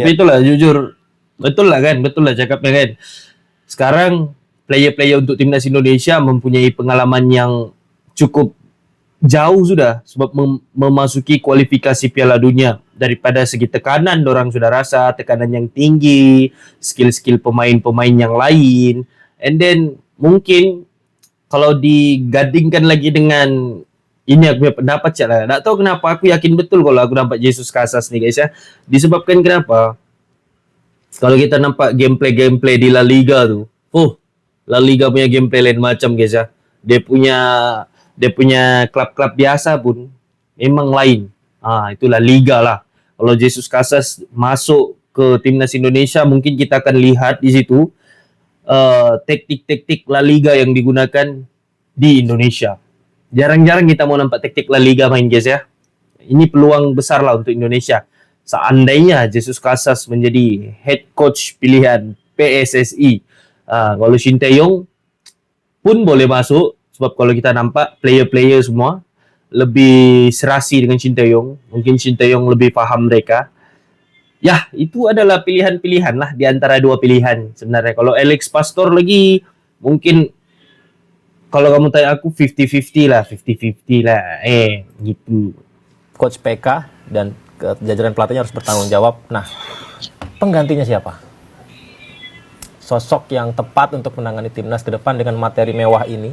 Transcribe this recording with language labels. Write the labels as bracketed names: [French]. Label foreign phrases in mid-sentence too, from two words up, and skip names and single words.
[Malay] Tapi itulah jujur, betul lah cakapnya kan. Sekarang player-player untuk timnas Indonesia mempunyai pengalaman yang cukup jauh sudah sebab memasuki kualifikasi Piala Dunia. Daripada segi tekanan dorang sudah rasa tekanan yang tinggi, skill-skill pemain-pemain yang lain, [English] and then [Malay] mungkin kalau digadingkan lagi dengan ini aku punya pendapat lah. Tak tahu kenapa aku yakin betul kalau aku nampak Jesus Casas nih guys ya. Disebabkan kenapa? Kalau kita nampak gameplay di La Liga tuh, La Liga punya gameplay lain macam guys ya. Dia punya klub-klub biasa pun memang lain. Itu La Liga lah. Kalau Jesus Casas masuk ke timnas Indonesia, mungkin kita akan lihat di situ taktik-taktik La Liga yang digunakan di Indonesia. Jarang-jarang kita mau nampak taktik La Liga main guys ya. Ini peluang besar lah untuk Indonesia. Seandainya Jesus Casas menjadi [English] head coach [Malay] pilihan PSSI, kalau Shin Tae-yong pun boleh masuk. Sebab kalau kita nampak player-player semua lebih serasi dengan Shin Tae-yong. Mungkin Shin Tae-yong lebih faham mereka. Ya, itu adalah pilihan-pilihan lah di antara dua pilihan sebenarnya. Kalau Alex Pastor lagi mungkin kalau kamu tanya aku 50-50 lah. Gitu. [Indonesian] Coach PK dan jajaran pelatihnya harus bertanggung jawab. Nah, penggantinya siapa? Sosok yang tepat untuk menangani timnas ke depan dengan materi mewah ini.